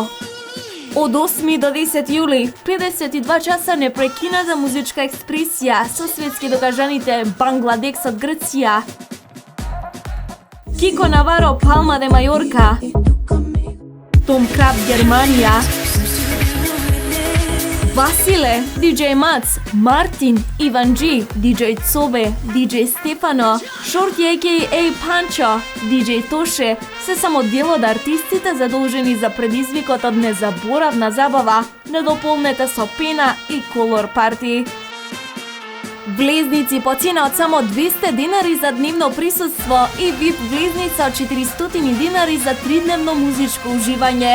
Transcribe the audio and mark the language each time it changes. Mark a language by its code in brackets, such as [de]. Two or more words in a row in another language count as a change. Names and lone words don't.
[mk] Од 8 до 10 јули, 52 часа непрекината музичка експресија со светски докажаните Бангладекс од Грција, Кико Наваро Палма де Мајорка, Том Краб Германија, Василе, DJ Мац, Мартин, Иван Джи, DJ Цобе, DJ Стефано, Шорти a.k.a. Панчо, DJ Тоше, се само дел од артистите задолжени за предизвикот од незаборавна забава, недополнета со пена и колор парти. Влезници по цена од само 200 денари за дневно присуство и VIP влезница од 400 денари за 3-дневно музичко уживање.